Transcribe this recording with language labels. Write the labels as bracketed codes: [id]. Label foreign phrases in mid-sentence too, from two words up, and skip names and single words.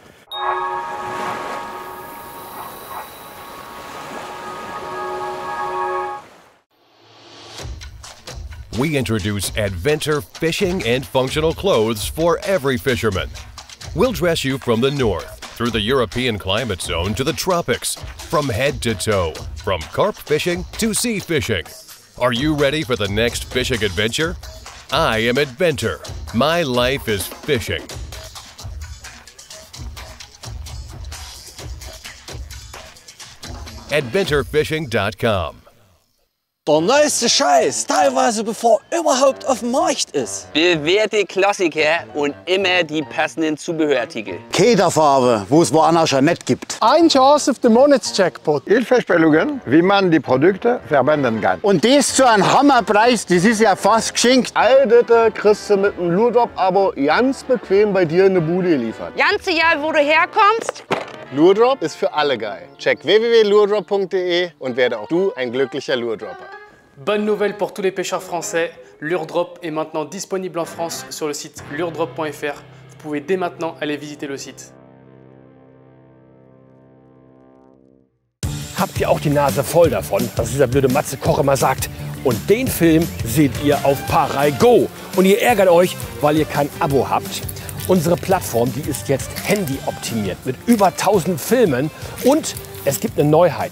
[en] We introduce Adventure fishing and functional clothes for every fisherman. We'll dress you from the north, through the European climate zone to the tropics, from head to toe, from carp fishing to sea fishing. Are you ready for the next fishing adventure? I am Adventure. My life is fishing. AdventureFishing.com. [de] Der neueste Scheiß, teilweise bevor überhaupt auf dem Markt ist. Bewährte Klassiker und immer die passenden Zubehörartikel. Kederfarbe, wo es woanders schon nicht gibt. Ein Chance auf den Monatsjackpot. Hilfestellungen, wie man die Produkte verwenden kann. Und das zu einem Hammerpreis, das ist ja fast geschenkt. All das kriegst du mit einem Lurdrop-Abo ganz bequem bei dir in der Bude geliefert. Ganz egal, wo du herkommst. Lurdrop ist für alle geil. Check www.lurdrop.de und werde auch du ein glücklicher Lurdropper. [fr] Bonne nouvelle pour tous les pêcheurs français, Lurdrop est maintenant disponible en France sur le site lurdrop.fr. Vous pouvez dès maintenant aller visiter le site. [de] Habt ihr auch die Nase voll davon, was dieser blöde Matze Koch immer sagt? Und den Film seht ihr auf ParaGo. Und ihr ärgert euch, weil ihr kein Abo habt. Unsere Plattform, die ist jetzt handyoptimiert mit über 1000 Filmen und es gibt eine Neuheit.